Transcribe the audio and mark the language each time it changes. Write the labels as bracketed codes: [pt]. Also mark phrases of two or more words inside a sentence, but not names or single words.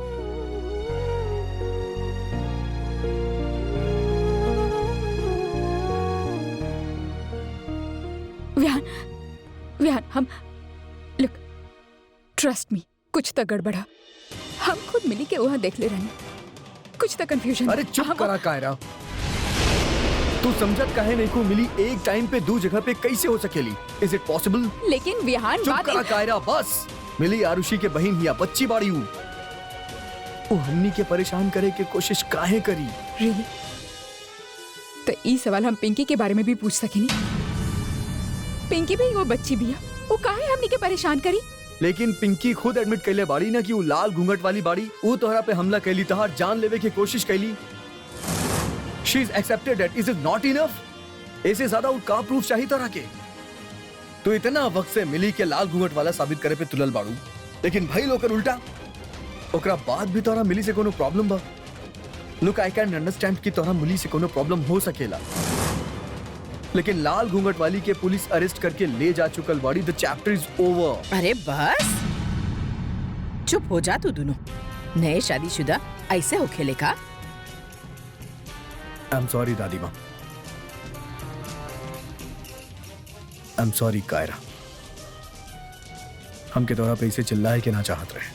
[bho] विहान, हम [en] look, trust me, [bho] कुछ तो गड़बड़ा। हम खुद मिली के वहाँ देख ले रहे हैं। कुछ तो कंफ्यूजन। अरे चुप करा कायरा। तू समझत काहे नहीं को मिली एक टाइम पे दो जगह पे कैसे हो सकेली? [en] is it possible? [bho] लेकिन विहान, चुप करा कायरा, बस। मिली आरुषि के बहन हिया, बच्ची बाड़ी हूँ। वो हमनी के परेशान करे के कोशिश काहे करी? रियली? तो ई सवाल हम पिंकी के बारे में भी पूछ सकेनी। पिंकी भी वो बच्ची भी है, वो काहे हमनी के परेशान करी? लेकिन पिंकी खुद एडमिट कैले बाड़ी ना कि वो लाल घूंघट वाली बाड़ी, वो तोहरा पे हमला कैली, तहार जान लेवे की कोशिश कैली। [en] She is accepted that. Is it not enough? [bho] ऐसे ज्यादा वो का प्रूफ चाहिए तोरा के? तो इतना वक्त से मिली के लाल घूंघट वाला साबित करे पे तुलल बाड़ू, लेकिन भाई लोकर उल्टा। ओकरा बाद भी तोरा मिली से कोनो प्रॉब्लम बा? [en] Look, I can understand [bho] कि तोरा मिली से कोनो प्रॉब्लम हो सकेला, लेकिन लाल घूंघट वाली के पुलिस अरेस्ट करके ले जा चुकल बाड़ी। [en] the chapter is over. [bho] अरे बस चुप हो जा तू दोनों। नए शादीशुदा ऐसे हो खेले का? [en] I am sorry [bho] दादी माँ। [en] I am sorry कायरा। [bho] हमके तोरा पे इसे चिल्लाए के ना चाहत रहे।